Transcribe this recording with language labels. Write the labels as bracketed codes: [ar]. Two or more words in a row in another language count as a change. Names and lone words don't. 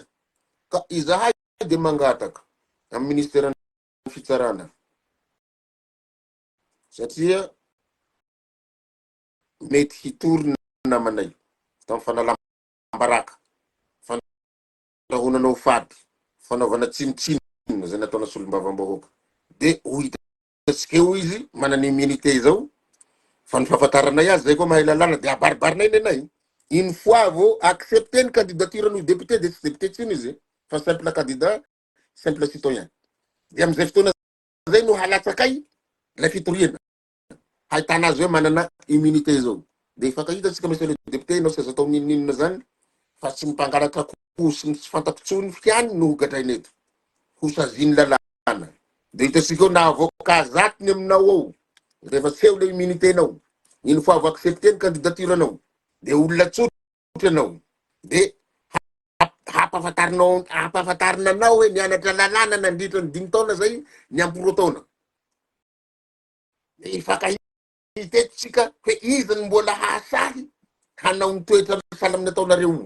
[mg] Ka izahay de mangataka amin'ny ministère ny fitsarana satria mety hitorina namanay tamin'ny fanalambaraka, fandrahonanao fady, fanaovana tsinitsiny zay nataona solombava-bahoaka. De ho hitatsika eo izy manana immunité zao, fa ny fahafantaranay azy zay koa mahay lalàna de abaribarinay nenay. [fr] Une fois [mg] vao accepter ny candidature ny député de tsy député tsiny izy fa [fr] simple candidat, simple citoyen. [mg] De am'izay fotoana zay no halatsakay la fitoriana. Haitana azy hoe manana immunité zao. De fakahitatsika [fr] monsieur le député [mg] ianao sy azo atao ninonina zany fa tsy mipangalatra koa sy tsy fantampitsony fiany no hogadrainy eto. Hosaziny lalàna. De hitatsika eo na avocat zatiny aminao ao. Rehefa tsy eo [fr] le immunité [mg] nao. [fr] Une fois [mg] vao accepter ny candidature anao. De olona tsotra anao. De hampafantarinanao hoe nianatra lalàna nandritra ny 5 taona zay ny ampy 2 taona. De fakahitetsika hoe izy ny mbola hasahy hanao ny toetra sahala amin'ny ataonareo io.